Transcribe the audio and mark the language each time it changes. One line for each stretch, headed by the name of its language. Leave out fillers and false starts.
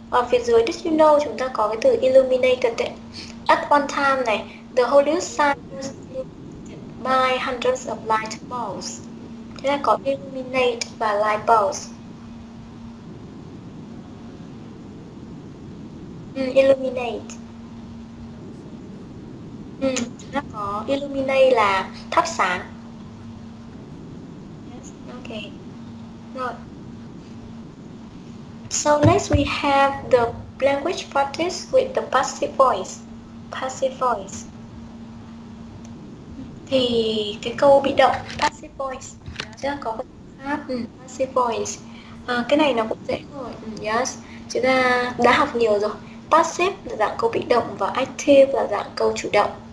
Vietnamese: Phía dưới
English: did you know
Vietnamese: chúng ta có cái từ illuminated đấy.
English: At one time
Vietnamese: này,
English: the Hollywood sign was illuminated by hundreds of light bulbs.
Vietnamese: Thế là có illuminate và light bulbs.
English: Illuminate.
Vietnamese: Chúng ta có illuminate là thắp sáng.
English: Yes, okay.
Vietnamese: Rồi.
English: So next we have the language practice with the passive voice. Passive voice.
Vietnamese: Thì cái câu bị động passive voice chúng ta có pháp passive voice. Cái này nó cũng dễ rồi.
English: Yes,
Vietnamese: chúng ta đã học nhiều rồi. Passive là dạng câu bị động và active là dạng câu chủ động.